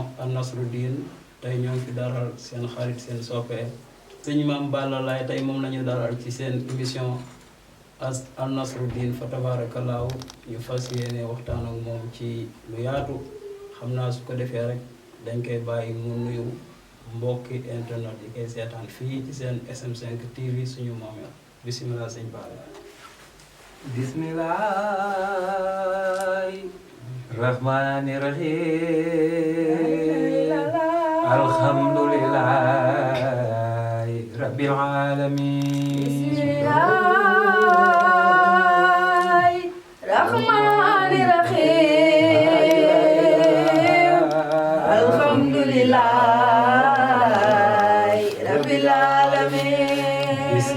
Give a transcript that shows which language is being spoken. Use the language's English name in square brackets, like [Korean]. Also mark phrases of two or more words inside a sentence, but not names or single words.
[Wolof] An Nasru Din tey ñoo ngi fi dalal seen xarit seen soppe sëñ Maam Balla Laay tey moom lañu dalal ci seen émission An Nasru Din fa tabaarakallaahu ñu fas yéene waxtaan ak moom ci lu yaatu xam naa su ko defee rek dañ koy bàyyi mu nuyu mbokki internet yi koy seetaan fii ci seen SM5 TV suñu moomeel bismillah sëñ Balla. [Arabic] بسم الله الرحمن الرحيم الحمد لله رب العالمين الرحمن الرحيم الحمد لله رب العالمين